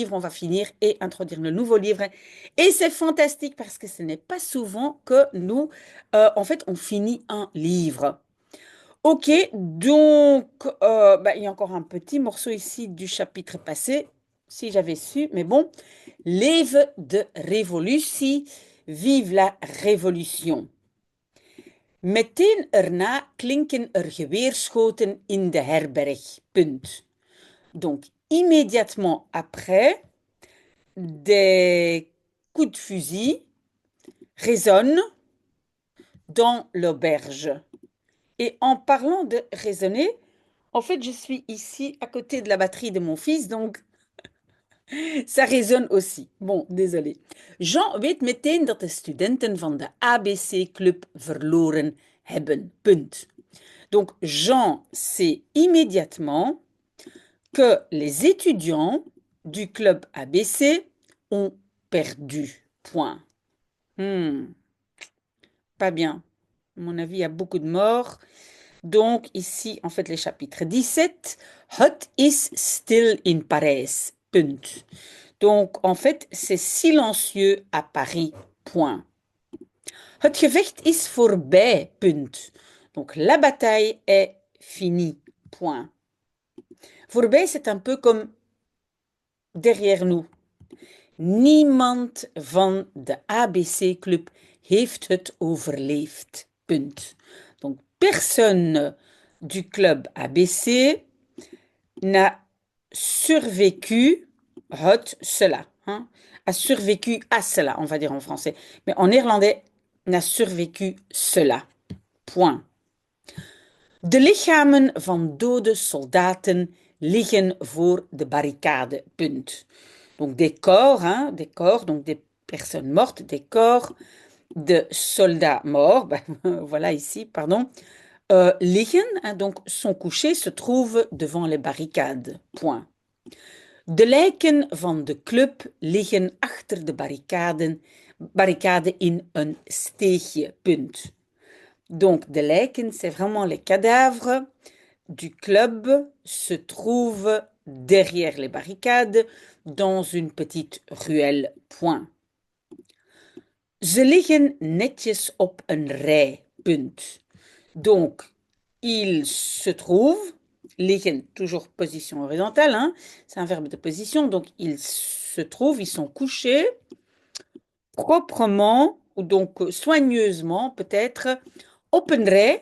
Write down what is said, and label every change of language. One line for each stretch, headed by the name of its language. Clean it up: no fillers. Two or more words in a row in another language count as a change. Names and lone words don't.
French: On va finir et introduire le nouveau livre. Et c'est fantastique parce que ce n'est pas souvent que nous, en fait, on finit un livre. Ok, donc il y a encore un petit morceau ici du chapitre passé, si j'avais su, mais bon.
Dutch: Leven de revolutie,
French: vive la révolution.
Dutch: Meteen erna klinken er geweerschoten in de herberg. Punt.
French: Donc, immédiatement après, des coups de fusil résonnent dans l'auberge. Et en parlant de résonner, en fait, je suis ici à côté de la batterie de mon fils, donc ça résonne aussi. Bon, désolé.
Dutch: Jean weet meteen dat de studenten van de ABC-club verloren hebben. Punt.
French: Donc, Jean sait immédiatement que les étudiants du club ABC ont perdu. Point. Hmm, pas bien. À mon avis, il y a beaucoup de morts. Donc, ici, en fait, les chapitres 17.
Dutch: Het is stil in Parijs. Punt.
French: Donc, en fait, c'est silencieux à Paris. Point.
Dutch: Het gevecht is voorbij. Punt.
French: Donc, la bataille est finie. Point. Voorbij, c'est un peu comme derrière nous.
Dutch: Niemand van de ABC-club heeft het overleefd. Punt.
French: Donc, personne du club ABC n'a survécu cela. Hein, a survécu à cela, on va dire en français. Mais en néerlandais, n'a survécu cela. Point.
Dutch: De lichamen van dode soldaten liggen voor de barricade. Punt.
French: Donc des corps, donc des personnes mortes, des corps de soldats morts, ben, voilà ici, pardon, liggen, hein, donc sont couchés, se trouvent devant les barricades. Point.
Dutch: De lijken van de club liggen achter de barricade in een steegje. Punt. Donc, de lijken,
French: c'est vraiment les cadavres du club se trouvent derrière les barricades dans une petite ruelle. Point.
Dutch: Ze liggen netjes op een rij. Punt.
French: Donc, ils se trouvent, liggen, toujours position horizontale, hein, c'est un verbe de position, donc ils se trouvent, ils sont couchés proprement, ou donc soigneusement peut-être,
Dutch: op een rij.